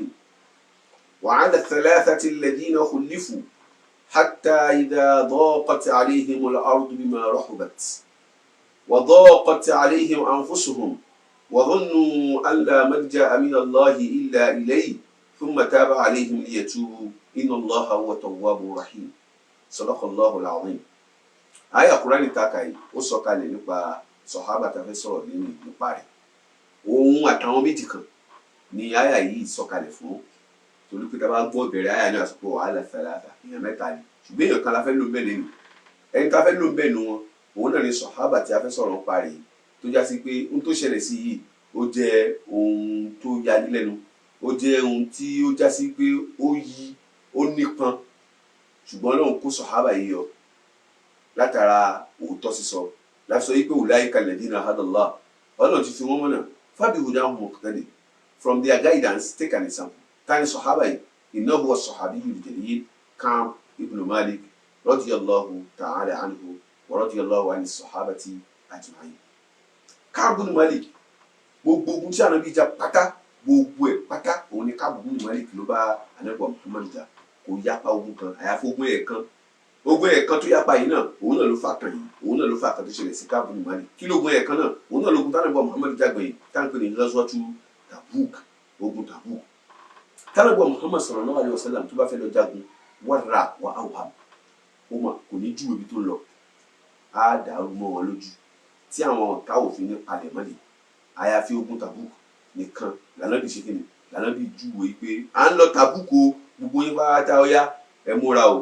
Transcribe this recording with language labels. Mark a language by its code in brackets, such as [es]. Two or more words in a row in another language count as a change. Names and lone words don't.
[ar] وعلى الثلاثة الذين خلفوا حتى إذا ضاقت عليهم الأرض بما رحبت وضاقت عليهم أنفسهم وظنوا أن لا ملجأ من الله إلا إليه ثم تاب عليهم ليتوبوا إن الله هو التواب الرحيم. صدق الله العظيم. [yo] àyá Kùránì taka yìí ó sọ̀kalẹ̀ nípa sọ̀hábà tá a fẹ́ sọ̀rọ̀ nípa rẹ̀. Òun àtàwọn méjì kan ni àyá yìí sọ̀kalẹ̀ fún, torí pé tá a bá gbọ́ ìbẹ̀rẹ̀ àyá ní àsopọ̀ wàhálà fẹ́láfà èèyàn mẹ́ta ni, ṣùgbọ́n èèyàn kan la fẹ́ lò ń bẹ̀ lẹ́nu. Ẹni tá a fẹ́ lò ń bẹ̀ nu wọn òun náà ni sọ̀hábà tí a fẹ́ sọ̀rọ̀ nípa rẹ̀ yìí, tó já sí pé ohun tó ṣẹlẹ̀ sí yìí ó jẹ́ ohun tó yani lẹ́nu, ó jẹ́ ohun tí ó já sí pé ó nípọn, ṣùgbọ́n Ọlọ́run kó sọ̀hábà yìí yọ látara òótọ́ sísọ láti sọ wípé [ar] أولئك الذين هدى الله, [yo] Ọlọ́run ti fi wọ́n mọ̀nà [ar] فبهداهم اقتده, [en] from their guidance take an example. [yo] Tani sọ̀hábà yìí? [ar] إنه هو الصحابي الجليل كعب بن مالك رضي الله تعالى عنه ورضي الله عن الصحابة أجمعين. [yo] Ka'b ibn Malik, gbogbo ogun tí Ànábì jà pátá, gbogbo ẹ̀ pátá òun ni Ka'b ibn Malik ló bá Ànábì Muhammad jà, kò yapa ogun kan àyàfi ogun ẹ̀ẹ̀kan. Ogun ẹ̀ẹ̀kan tó yapa yìí náà òun náà ló fà kan yìí, òun náà ló fà kan tó ṣẹlẹ̀ sí Ka'b ibn Malik. Kí lógun ẹ̀ẹ̀kan náà? Òun náà lógun tánàbí Muhammad jágbẹ̀ yìí táǹpẹ̀ ní Ghazwatu Tabuk, ogun Tabuk. Tánàbí Muhammad [ar] صلى الله عليه وسلم [yo] tó bá fẹ́ lọ jagun [ar] ورّى وأوهم, [yo] ó mà kò ní júwe ibi tó ń lọ, á dàrú mọ́ wọn lójú tí àwọn ọ̀tá òfin ní palẹ̀ mọ́lẹ̀. Àyàfi ogun Tabuk nìkan l'Ànábì ṣe kíni, l'Ànábì júwe pé à ń lọ Tabuk o, gbogbo yín bá dá ọyá ẹ múra o.